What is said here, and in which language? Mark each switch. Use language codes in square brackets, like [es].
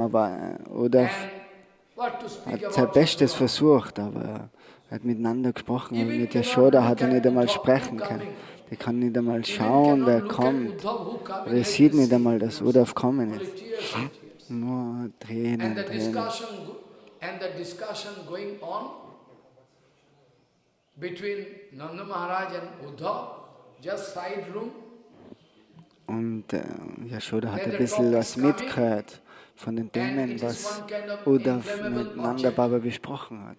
[de] Aber Uddhav hat sein Bestes versucht, aber er hat miteinander gesprochen. Und mit Yashoda hat er nicht einmal sprechen können. Die kann nicht einmal schauen, wer kommt. Er sieht nicht einmal, dass Uddhav kommen ist. Nur Tränen, Tränen. [en] And the discussion going on between Nanda Maharaj and Uddhav, just side room. [de] Und Yashoda hat ein bisschen was mitgehört von den Themen, was Uddhav mit Nanda Baba besprochen hat.